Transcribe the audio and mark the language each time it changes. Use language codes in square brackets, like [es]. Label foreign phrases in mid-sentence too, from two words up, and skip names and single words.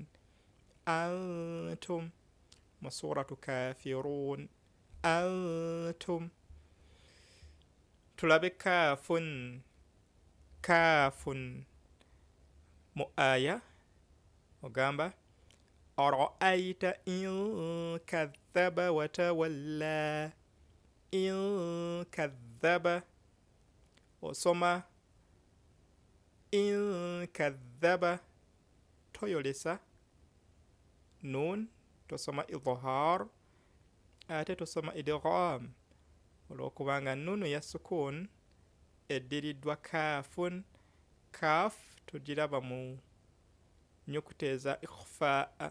[ar] أنتم mu سورة كافرون أنتم. [lg] Tulabe kaafun mu aya ogamba [ar] أرأيت إن كذب وتولى. إن كذب [lg] osoma [ar] إن كذب [lg] toyolesa nun tosoma idhar ate tosoma idgham olw'okubanga nnuunu ya sukun eddiriddwa kaafun. Kaaf tugiraba mu nnyukuta eza ikhfaa.